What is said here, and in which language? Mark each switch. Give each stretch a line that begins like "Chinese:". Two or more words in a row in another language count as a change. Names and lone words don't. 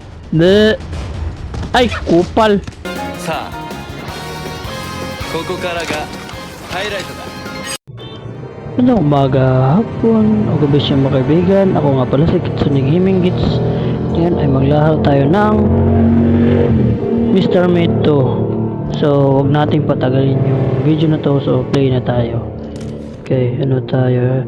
Filipino: De. Ay, kupal.
Japanese: さあここからがハイライトだ。
Filipino: Ano umaga, hapon, o gabi siya mga kaibigan. Ako nga pala si Kitsune Gaming Gits. Ngayon ay maglaro tayo ng Mr. Meat 2. So, wag nating patagalin yung video na to. So, play na tayo. Okay, ano tayo?